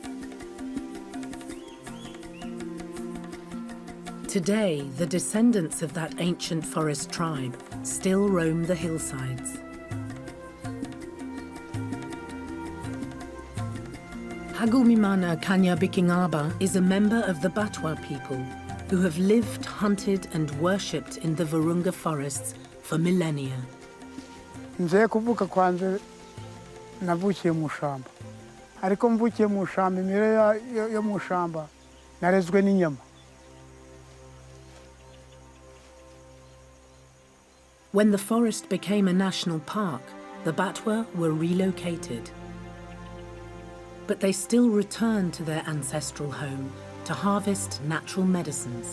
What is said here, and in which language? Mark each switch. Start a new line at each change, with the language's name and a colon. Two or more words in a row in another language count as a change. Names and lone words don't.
English: Today, the descendants of that ancient forest tribe still roam the hillsides. Hagumimana Kanya Bikingaba is a member of the Batwa people who have lived, hunted and worshipped in the Virunga forests for millennia.
Kinyarwanda: Nze kuvuka kwanze navukiye mu shamba. Ariko mvukiye mu shamba imire yo mu shamba narezwe n'inyama.
English: When the forest became a national park, the Batwa were relocated. But they still returned to their ancestral home to harvest natural medicines.